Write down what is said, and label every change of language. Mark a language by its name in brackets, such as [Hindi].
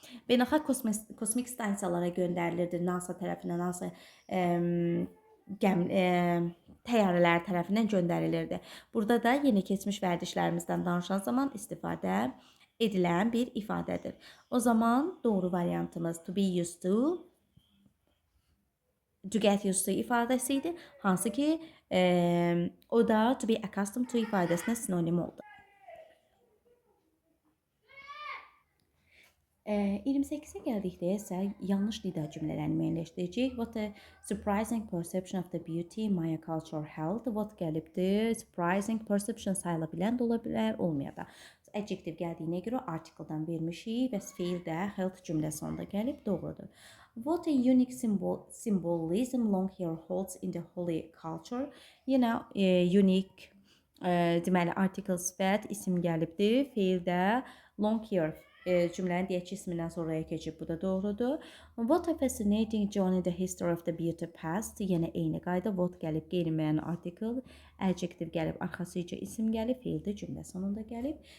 [Azerbaijani] Beynəlxalq kosmik stansiyalara göndərilirdi NASA tərəfindən, NASA təyyarələr tərəfindən göndərilirdi. Burada da yeni keçmiş vərdişlərimizdən danışan zaman istifadə edilən bir ifadədir. O zaman doğru variantımız to be used to get used to ifadəsi idi. Hansı ki, o da to be accustomed to ifadəsinə sinonim oldu. 28-ə gəldikdə isə yanlış nida cümlələrini müəyyənləşdirəcəyik. [English] What a surprising perception of the beauty Maya culture held. [Azerbaijani] What gəlibdir? Surprising perception sayıla bilən də ola bilər, olmaya da. Adjective gəldiyinə görə article-dan vermişik və feil də held cümlə sonunda gəlib, doğrudur. [English] What a unique symbolism long hair holds in the holy culture. [Azerbaijani] Yenə unique deməli article sifət isim gəlibdir, feil də long hair cümlənin deyək ki, ismindən sonraya keçib, bu da doğrudur. [English] What a fascinating journey the history of the beauty past. [Azerbaijani] Yenə eyni qayda, what gəlib qeyri-müəyyən article, adjective gəlib, arxasıca isim gəlib, feil də cümlə sonunda gəlib.